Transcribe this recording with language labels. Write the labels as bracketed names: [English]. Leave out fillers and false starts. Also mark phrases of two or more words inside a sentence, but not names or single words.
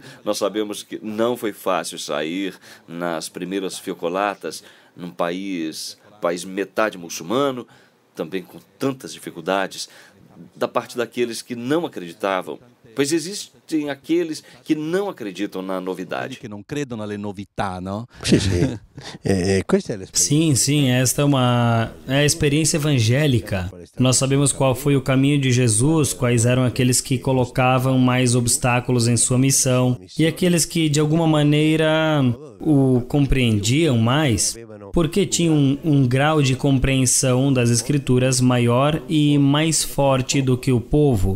[Portuguese] Nós sabemos que não foi fácil sair nas primeiras fiocolatas, num país metade muçulmano, também com tantas dificuldades, da parte daqueles que não acreditavam. Pois existem aqueles que não acreditam na novidade. Que não [Italian] credono alle novità, [Portuguese] não? Sim, esta é a experiência evangélica. Nós sabemos qual foi o caminho de Jesus, quais eram aqueles que colocavam mais obstáculos em sua missão e aqueles que, de alguma maneira, o compreendiam mais, porque tinham um grau de compreensão das Escrituras maior e mais forte do que o povo.